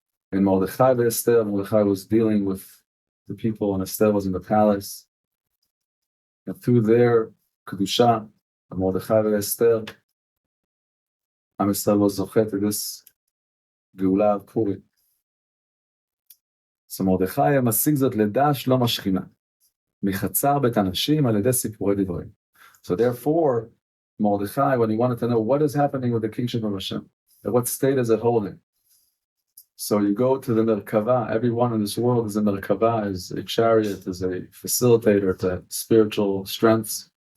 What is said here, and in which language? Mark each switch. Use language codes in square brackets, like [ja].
[en] And Mordechai ve'Esther, Mordechai was dealing with the people, and Esther was in the palace. And through their Kedusha, Mordechai ve'Esther, Am Yisrael was zochet to this Geulah of Purim. [he] So Mordechai המשיג זאת לדע שלום השכינה, מחצר בית אנשים על ידי סיפורי דברים. [en] So therefore, Mordechai, when he wanted to know what is happening with the kingship of Hashem, at what state is it holding? So you go to the Merkava. Everyone in this world is a Merkava, is a chariot, is a facilitator to spiritual strengths.